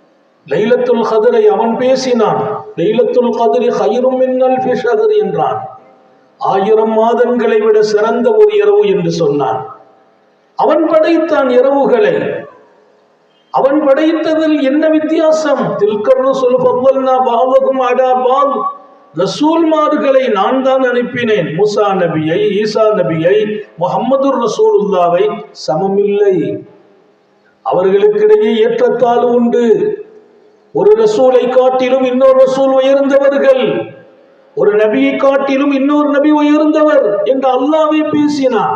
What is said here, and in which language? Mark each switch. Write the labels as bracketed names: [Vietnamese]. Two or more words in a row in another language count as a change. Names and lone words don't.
[Tamil] லைலத்துல் கத்ரை அவன் பேசினான். [Arabic] ليلة القدر خير من ألف شهر என்றான். [Tamil] 1000 மாதங்களை விட சிறந்த ஒரு இரவு என்று சொன்னான். அவன் படைத்தான் இரவுகளை. அவன் படைத்ததில் என்ன வித்தியாசம்? [Arabic] تلك الرسل ஃபضلنا بعضكم على بعض. [Tamil] ரசூல்மார்களை நான் தான் அனுப்பினேன். மூசா நபியை, ஈசா நபியை, முஹம்மது ரசூலுல்லாவை சமமில்லை. அவர்களுக்கிடையே ஏற்றத்தாழ்வு உண்டு. ஒரு ரசூலை காட்டிலும் இன்னொரு ரசூல் உயர்ந்தவர்கள், ஒரு நபியை காட்டிலும் இன்னொரு நபி உயர்ந்தவர் என்று அல்லாஹ்வே பேசினார்.